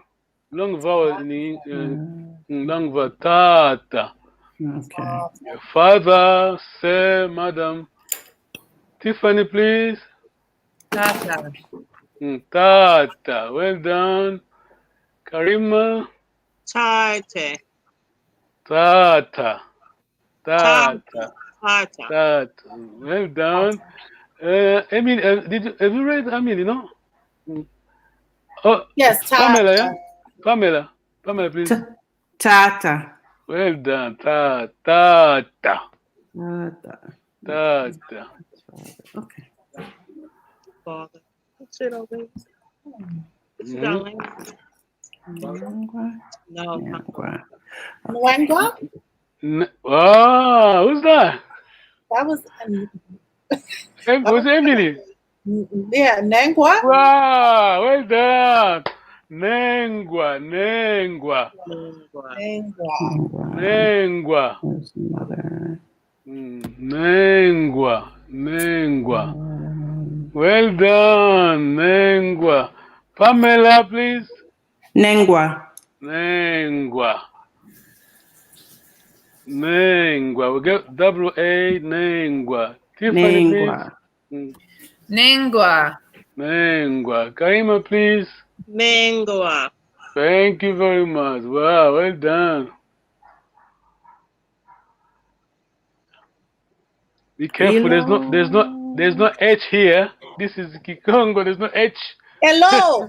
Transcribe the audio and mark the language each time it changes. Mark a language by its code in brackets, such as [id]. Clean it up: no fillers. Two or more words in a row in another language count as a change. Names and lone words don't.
[en] Long vowel in long vowel. [kg] Tata. [en] Okay. Father, sir, madam. Tiffany, please. [kg] Tata. Tata. [en] Well done. Karima. [kg] Tate. Tata. Tata. Tata. Tata. Tata. [en] Well done. Emily, have you read Emily, no? Oh, Yes, Pamela, yeah? [kg] Tata. [en] Pamela. Pamela, please. [kg] Tata. [en] Well done. [kg] Tata. Tata. Tata. [en] Okay. Father. What's it over? This is our language. No. [kg] Ankwa. Nwanga? [en] Oh, who's that? That was, Was it Emily? [kg] yeah, Nangwa? [en] Wow, well done. [kg] Nengwa, Nengwa, Nangwa. Nengwa, [en] There's mother. [kg] Nengwa, Nengwa. [en] Well done, [kg] Nengwa. [en] Pamela, please. [kg] Nengwa. Nengwa. Nengwa. [en] We get W-A, [kg] Nengwa. Tiffany, Nengwa. [en] please. [kg] Nengwa. Nengwa. [en] Karima, please. [kg] Mangoa. [en] Thank you very much. Wow, well done. Be careful. There's no H here. This is Kikongo. There's no H. Hello.